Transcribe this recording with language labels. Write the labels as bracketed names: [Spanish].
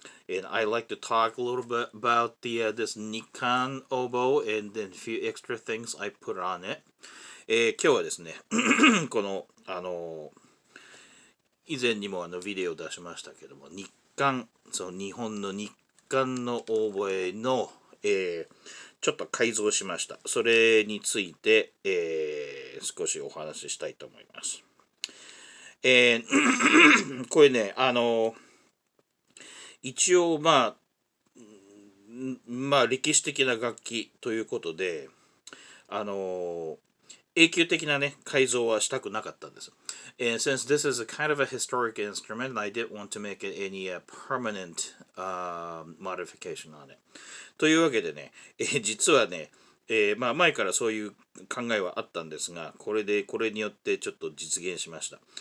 [English] And I like to talk a little bit about this Nikkan oboe and then a few extra things I put on it. [Japanese] 今日はですね、この、以前にもビデオを出しましたけども、日韓、その日本の日韓のオーボエの、ちょっと改造しました。それについて、少しお話ししたいと思います。これね、一応まあ歴史的な楽器ということで永久的なね改造はしたくなかったんです。 [English] And since this is a kind of a historic instrument, I didn't want to make it any permanent modification on it. [Japanese] というわけでね、実はね、まあ前からそういう考えはあったんですが、これによってちょっと実現しました。